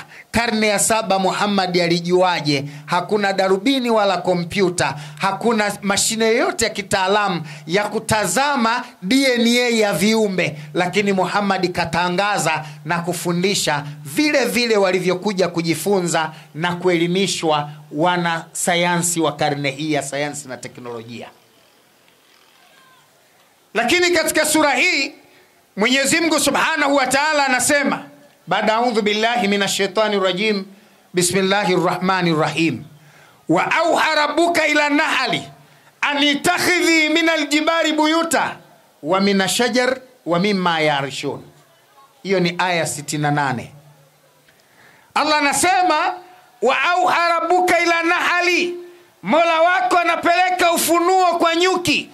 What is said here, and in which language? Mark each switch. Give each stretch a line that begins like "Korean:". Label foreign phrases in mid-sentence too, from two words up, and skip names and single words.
Swahili: Karne ya 7 Muhammad alijuaje? Hakuna darubini wala kompyuta, hakuna mashine yoyote ya kitaalamu ya kutazama DNA ya viumbe, lakini Muhammad katangaza na kufundisha vile vile walivyokuja kujifunza na kuelimishwa wana sayansi wa karne hii ya sayansi na teknolojia. Lakini katika sura hii Mwenyezi Mungu
Arabic: سبحانه وتعالى
Swahili: anasema, baada
Arabic: أعوذ بالله من الشيطان الرجيم بسم الله الرحمن الرحيم وأوحى ربك إلى النحل أن اتخذي من الجبال بيوتا ومن الشجر ومما يعرشون.
Swahili: Hiyo ni aya 68. Allah anasema
Arabic: وأوحى ربك إلى النحل,
Swahili: Mola wako anapeleka ufunuo kwa nyuki.